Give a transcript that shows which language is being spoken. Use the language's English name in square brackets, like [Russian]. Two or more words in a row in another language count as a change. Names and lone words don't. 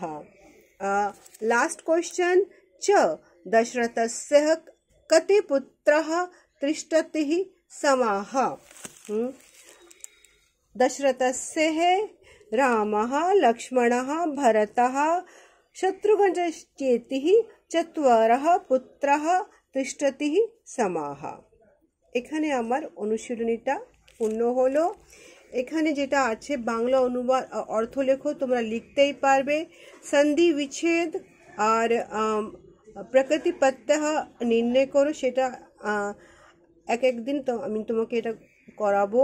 [English] last question [Sanskrit] च दशरथस्य कति पुत्रः तिष्ठति समः। दशरथस्य रामः लक्ष्मणः भरतः शत्रुघ्नश्चेति 4 पुत्रः तिष्ठति समः। [Bangla] এখানে আমার অনুশীলনীটা পূর্ণ হলো। এখানে যেটা আছে বাংলা অনুবাদ অর্থ লেখো, তোমরা লিখতেই পারবে। সন্ধি বিচ্ছেদ আর প্রকৃতি প্রত্যয় নির্ণয় করো, সেটা এক দিন তো আমি তোমাকে এটা করাবো।